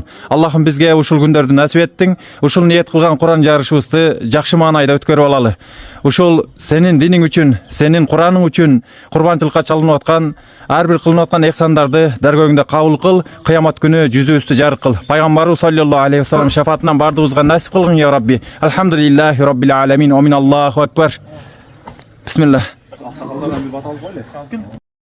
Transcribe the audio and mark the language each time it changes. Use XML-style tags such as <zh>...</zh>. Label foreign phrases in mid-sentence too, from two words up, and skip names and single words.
<ky>Аллахым бизге ушул күндөрдү насип еттиң. Ушул ниет кылган Куран жарышыбызды жакшы маанайда өткөрүп алалы. Ушул сенин диниң үчүн, сенин Кураның үчүн курбанчылыкка чалынып аткан, ар бир кылынып аткан ихсандарды даргөңдө кабыл кыл, кыямат күнү жүзүбүздү жарык кыл. Пайгамбарыбыз</ky> <ar>صلى الله عليه وسلم</ar> <ky>шафаатынан бардыгыбызга насип кылгын</ky> <ar>يا رب. الحمد لله رب العالمين. آمين. الله أكبر. Бисмилlah.</ar>